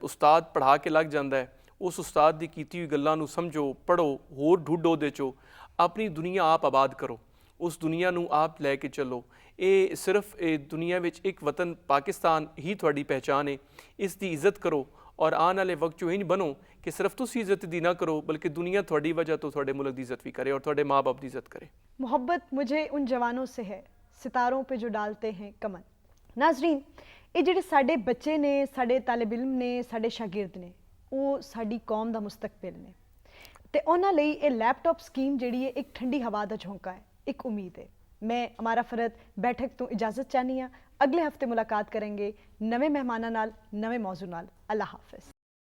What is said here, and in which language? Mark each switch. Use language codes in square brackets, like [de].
[pa] ਉਸਤਾਦ ਪੜ੍ਹਾ ਕੇ ਲੱਗ ਜਾਂਦਾ ਹੈ, ਉਸ ਉਸਤਾਦ ਦੀ ਕੀਤੀ ਹੋਈ ਗੱਲਾਂ ਨੂੰ ਸਮਝੋ, ਪੜ੍ਹੋ, ਹੋਰ ਢੂੰਢੋ, ਉਹਦੇ 'ਚੋਂ ਆਪਣੀ ਦੁਨੀਆ ਆਪ ਆਬਾਦ ਕਰੋ, ਉਸ ਦੁਨੀਆ ਨੂੰ ਆਪ ਲੈ ਕੇ ਚੱਲੋ। ਇਹ ਸਿਰਫ ਇਹ ਦੁਨੀਆ ਵਿੱਚ ਇੱਕ ਵਤਨ ਪਾਕਿਸਤਾਨ ਹੀ ਤੁਹਾਡੀ ਪਹਿਚਾਣ ਹੈ। ਇਸ ਦੀ ਇੱਜ਼ਤ ਕਰੋ ਔਰ ਆਉਣ ਵਾਲੇ ਵਕਤ 'ਚ ਇੰਝ ਬਣੋ ਕਿ ਸਿਰਫ ਤੁਸੀਂ ਇੱਜ਼ਤ ਦੀ ਨਾ ਕਰੋ ਬਲਕਿ ਦੁਨੀਆ ਤੁਹਾਡੀ ਵਜ੍ਹਾ ਤੋਂ ਤੁਹਾਡੇ ਮੁਲਕ ਦੀ ਇੱਜ਼ਤ ਵੀ ਕਰੇ ਔਰ ਤੁਹਾਡੇ ਮਾँ बाप ਦੀ ਇੱਜ਼ਤ करे। [ur] मोहब्बत मुझे उन जवानों से है सितारों पे जो डालते हैं कमन। [pa] नाजरीन, ਇਹ ਜਿਹੜੇ ਸਾਡੇ ਬੱਚੇ ਨੇ, ਸਾਡੇ ਤਾਲਿਬ ਇਲਮ ਨੇ, ਸਾਡੇ ਸ਼ਾਗਿਰਦ ਨੇ, ਉਹ ਸਾਡੀ ਕੌਮ ਦਾ ਮੁਸਤਕਬਲ ਨੇ ਤੇ ਉਹਨਾਂ ਲਈ ਇਹ ਲੈਪਟਾਪ ਸਕੀਮ ਜਿਹੜੀ ਹੈ ਇੱਕ ਠੰਡੀ ਹਵਾ ਦਾ ਝੋਂਕਾ ਹੈ, ਇੱਕ ਉਮੀਦ ਹੈ। ਮੈਂ ਅਮਾਰਾ ਫਰਦ ਬੈਠਕ ਤੋਂ ਇਜਾਜ਼ਤ ਚਾਹਨੀ ਹਾਂ। ਅਗਲੇ ਹਫਤੇ ਮੁਲਾਕਾਤ ਕਰਾਂਗੇ ਨਵੇਂ ਮਹਿਮਾਨਾਂ ਨਾਲ, ਨਵੇਂ ਮੌਜੂ ਨਾਲ। ਅੱਲਾ ਹਾਫਿਜ਼।